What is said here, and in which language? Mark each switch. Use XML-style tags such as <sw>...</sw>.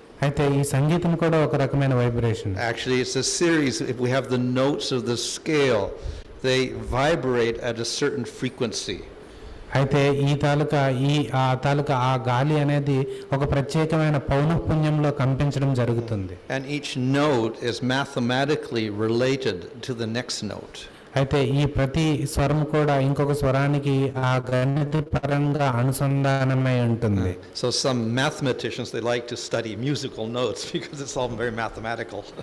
<te>అయితే ఈ సంగీతం కూడా ఒక రకమైన vibration.</te> <en>Actually, it's a series. If we have the notes of the scale, they vibrate at a certain frequency.</en> <te>అయితే ఈ తాలూకా ఆ గాలి అనేది ఒక ప్రత్యేకమైన పౌనఃపున్యంలో కంపించడం జరుగుతుంది.</te> <en>And each note is mathematically related to the next note.</en> <te>అయితే ఈ ప్రతి స్వరం కూడా ఇంకొక స్వరానికి ఆ గణిత పరంగా అనుసంధానమై ఉంటుంది.</te> <en>So some mathematicians, they like to study musical notes because it's all very mathematical.</en>